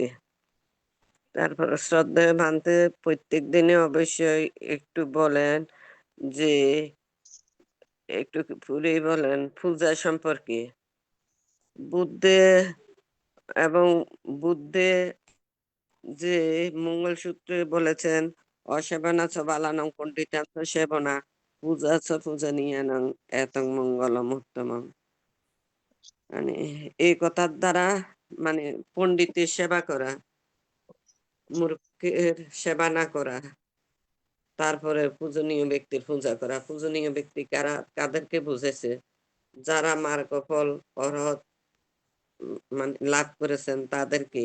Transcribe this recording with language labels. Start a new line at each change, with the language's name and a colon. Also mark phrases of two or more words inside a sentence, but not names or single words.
Bangla: তারপর শ্রদ্ধেয় ভান্তে প্রত্যেক দিনে অবশ্যই একটু বলেন যে একটু পুরী বলেন পূজা সম্পর্কে। বুদ্ধে এবং বুদ্ধে যে মঙ্গলসূত্রে বলেছেন
Pali: অসেবনা চ বালানং পণ্ডিতান্ত সেবনা পূজা চ পূজনীয়ানং এতং মঙ্গলম উত্তমং।
Bangla: মানে এই কথার দ্বারা মানে পণ্ডিতের সেবা করা, মূর্খের সেবা না করা, তারপরে পূজনীয় ব্যক্তির পূজা করা। পূজনীয় ব্যক্তি কারা, কাদেরকে বুঝেছে? যারা মার্গফল অরহত মানে লাভ করেছেন তাদেরকে।